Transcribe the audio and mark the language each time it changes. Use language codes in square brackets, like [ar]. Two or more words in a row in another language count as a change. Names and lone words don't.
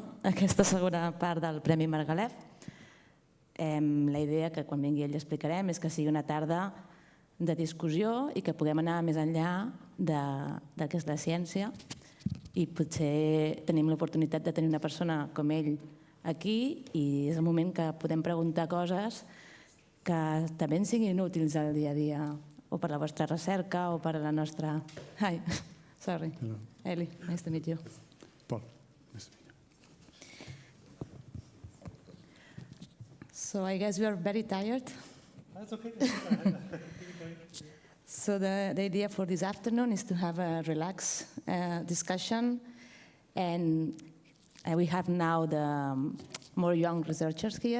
[ca] A aquesta segona part del Premi Margalef. La idea que quan vingui ell explicarem és que sigui una tarda de discussió i que puguem anar més enllà del que és la ciència i potser tenim l'oportunitat de tenir una persona com ell aquí i és el moment que podem preguntar coses que també ens siguin útils al dia a dia o per la vostra recerca o per a la nostra... Ai, [en] sorry. Eli, nice to meet you. Pol. So I guess we are very tired. That's okay. So the idea for this afternoon is to have a relaxed discussion, and we have now the more young researchers here.